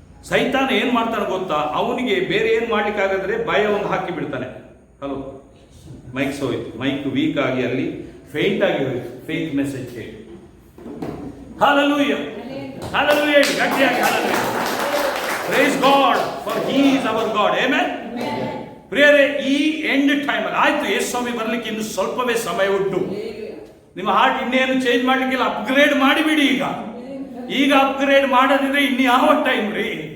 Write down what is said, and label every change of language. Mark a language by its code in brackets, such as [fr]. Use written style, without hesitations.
[kn] ಸೈತಾನ ಏನ್ ಮಾಡ್ತಾನೆ ಗೊತ್ತಾ? ಅವನಿಗೆ ಬೇರೆ ಏನ್ ಮಾಡ್ಲಿಕ್ಕಾಗದ್ರೆ ಭಯವನ್ನು ಹಾಕಿ ಬಿಡ್ತಾನೆ. ಹಲೋ, ಮೈಕ್ ಹೋಯ್ತು, ಮೈಕ್ ವೀಕ್ ಆಗಿ ಅಲ್ಲಿ ಫೇಂಟ್ ಆಗಿ ಹೋಯ್ತು. ಫೇಕ್ ಮೆಸೇಜ್ ಹೇಳಿ. Hallelujah. Hallelujah. ಗಟ್ಟಿಯಾಗಿ hallelujah. [en] Praise God for He is our God. Amen. [kn] ಪ್ರಿಯರೇ, ಈ ಎಂಡ್ ಟೈಮ್ ಅಲ್ಲಿ ಆಯ್ತು, ಯೇಸು ಸ್ವಾಮಿ ಬರ್ಲಿಕ್ಕೆ ಇನ್ನು ಸ್ವಲ್ಪವೇ ಸಮಯ ಉಂಟು. ನಿಮ್ಮ ಹಾರ್ಟ್ ಇನ್ನೇನು ಚೇಂಜ್ ಮಾಡ್ಲಿಕ್ಕಿಲ್ಲ, ಅಪ್ಗ್ರೇಡ್ ಮಾಡಿಬಿಡಿ. ಈಗ ಅಪ್ಗ್ರೇಡ್ ಮಾಡದಿದ್ರೆ ಇನ್ನು ಯಾವ ಟೈಮ್ ರೀ?